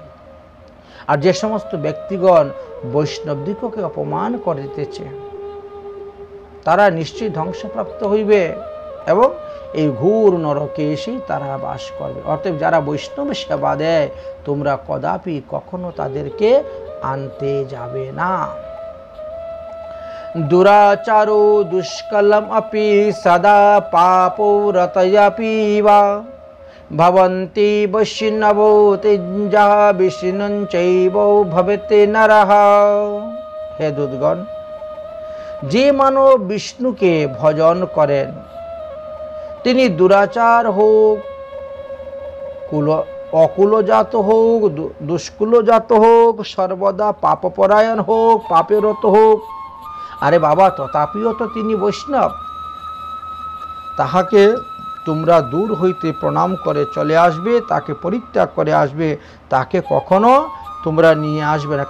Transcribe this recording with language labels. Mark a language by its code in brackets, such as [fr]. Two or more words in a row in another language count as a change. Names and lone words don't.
[bn] আর যে সমস্ত ব্যক্তিগণ বৈষ্ণবদিগকে অপমান করিতেছে তারা নিশ্চয়ই ধ্বংসপ্রাপ্ত হইবে এবং এই ঘোর নরকে এসেই তারা বাস করবে। অতএব যারা বৈষ্ণব সেবা দেয়, তোমরা কদাপি কখনো তাদেরকে আনতে যাবে না। [sa] দুরাচারো দুষ্কলম অপি সদা পাপো রতয়পি বা ভবন্তি বৈষ্ণবো তিঞ্জা বিষ্ণুঞ্চৈব ভবেতে নরঃ। [bn] হে দূতগণ, যে মানব বিষ্ণুকে ভজন করেন, তিনি দুরাচার হোক, অকুলজাত হোক, দুষ্কুলজাত হোক, সর্বদা পাপপরায়ণ হোক, পাপেরত হোক, আরে বাবা তথাপিও তো তিনি বৈষ্ণব, তাহাকে তোমরা দূর হইতে প্রণাম করে চলে আসবে, তাকে পরিত্যাগ করে আসবে, তাকে কখনো তোমরা নিয়ে আসবে না।